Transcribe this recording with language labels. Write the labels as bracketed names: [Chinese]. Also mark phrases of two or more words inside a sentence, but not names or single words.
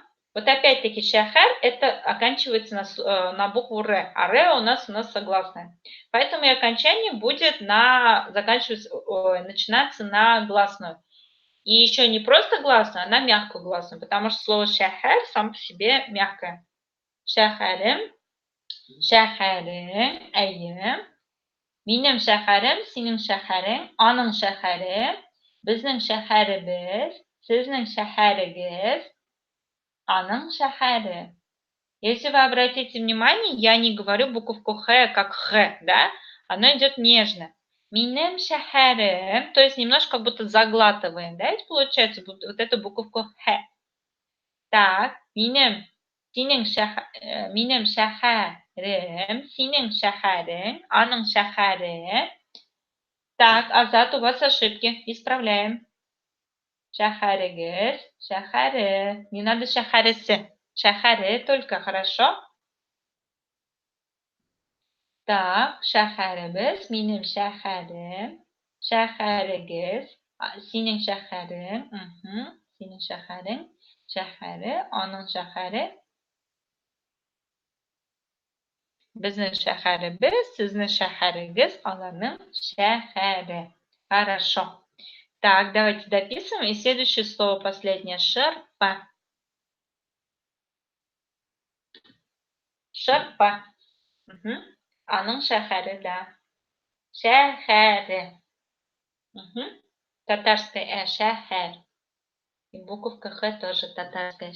[Russian] Вот опять-таки шахар это оканчивается на букву Р, а Р у нас согласная. Поэтому и окончание будет начинаться на гласную. И еще не просто гласную, а на мягкую гласную, потому что слово шахар сам по себе мягкое. [Tatar] Шахарем, шахарем, әйе. Минем шәһәрем, синең шәһәрең, аның шәһәре, безнең шәһәребез, сезнең шәһәрегез, аның шәһәре. [Russian] Если вы обратите внимание, я не говорю буковку Х как Х, да? Оно идет нежно. [Tatar] Минем шәһәрем, [Russian] то есть немножко как будто заглатываем, да? Ведь получается вот эту буковку Х. Так, [Tatar] минем шәһәрем, синең шәһәрең, аның шәһәре. [Russian] Так, Азат, у вас ошибки. Исправляем. [Tatar] Шәһәрегез, шәһәре. [Russian] Не надо шәһәресе. Шәһәре только, хорошо? Так, [Tatar] шәһәребез, минем шәһәрем, шәһәрегез, синең шәһәрең, синең шәһәрең, шәһәре, аның шәһәре. Безнең шәһәребез, сезнең шәһәрегез, аларның шәһәре. [Russian] Хорошо. Так, давайте дописываем. И следующее слово, последнее. [Tatar] Шырпа. Шырпа. Аның шәһәре, да. Шәһәре. [Russian] Татарская шәһәр. И буковка Х тоже татарская.